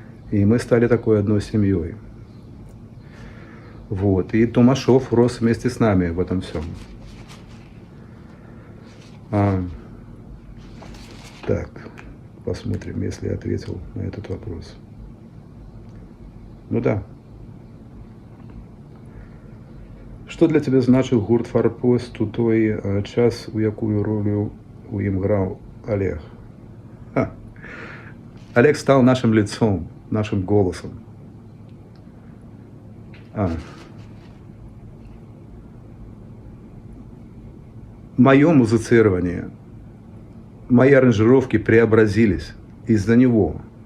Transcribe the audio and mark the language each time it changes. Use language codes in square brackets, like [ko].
[ru] И мы стали такой одной семьей. Вот. И Тумашов рос вместе с нами в этом всем. Так, посмотрим, если я ответил на этот вопрос. Ну да. [uk] Що для тебе значив гурт «Форпост» у той час, у якую роль у им грав Олег? [ru] Олег стал нашим лицом, нашим голосом. Мое музицирование, мои аранжировки преобразились из-за него.